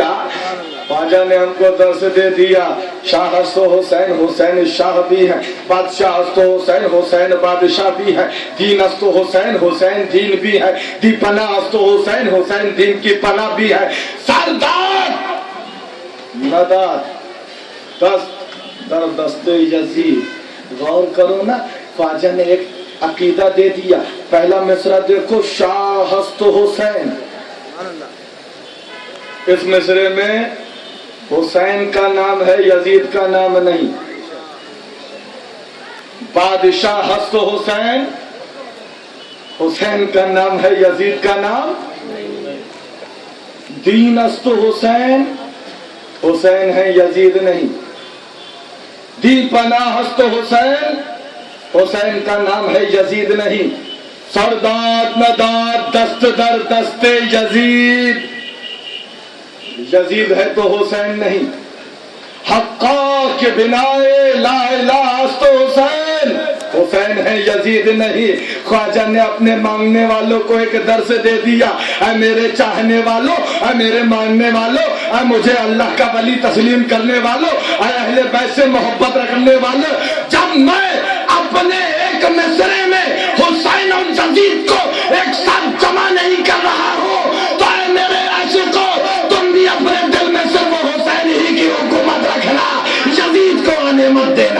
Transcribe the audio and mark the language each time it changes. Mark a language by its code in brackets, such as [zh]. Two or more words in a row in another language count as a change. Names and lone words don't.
[ur] خواجہ نے ہم کو درس دے دیا، [fa] شاہ ہست و حسین، [ur] حسین شاہ بھی ہے، [fa] بادشاہ ہست و حسین، [ur] حسین بادشاہ بھی ہے، [fa] دین ہست و حسین، [ur] حسین دین بھی ہے، [fa] دی پناہ ہست و حسین، [ur] حسین دین کی پناہ بھی ہے۔ [fa] سردار نداد دست در دست یزید۔ [ur] غور کرو نا، خواجہ نے ایک عقیدہ دے دیا۔ پہلا مصرع دیکھو، [fa] شاہ ہست و حسین، [ur] اس مصرے میں حسین کا نام ہے، یزید کا نام نہیں۔ [fa] بادشاہ ہست و حسین، [ur] حسین کا نام ہے، یزید کا نام۔ [fa] دین ہست و حسین، [ur] حسین ہے، یزید نہیں۔ [fa] دی پناہ ہست و حسین، [ur] حسین کا نام ہے، یزید نہیں۔ [fa] سرداد نداد دست در دست یزید، [ur] یزید ہے تو حسین نہیں۔ [fa] حقا کے بنائے [ar] لا الہ [fa] ہست و حسین، [ur] حسین ہے یزید نہیں. خواجہ نے اپنے مانگنے والوں کو ایک درس دے دیا, اے میرے چاہنے والوں, اے میرے مانگنے والوں, اے مجھے اللہ کا ولی تسلیم کرنے والوں, اے اہل بیت سے محبت رکھنے والوں, جب میں اپنے ایک مصرے میں حسین اور یزید کو ایک ساتھ جمع نہیں کر رہا ہوں, تو اے میرے عاشقوں, تم بھی اپنے دل میں صرف حسین ہی کی حکومت رکھنا, یزید کو آنے مت دینا.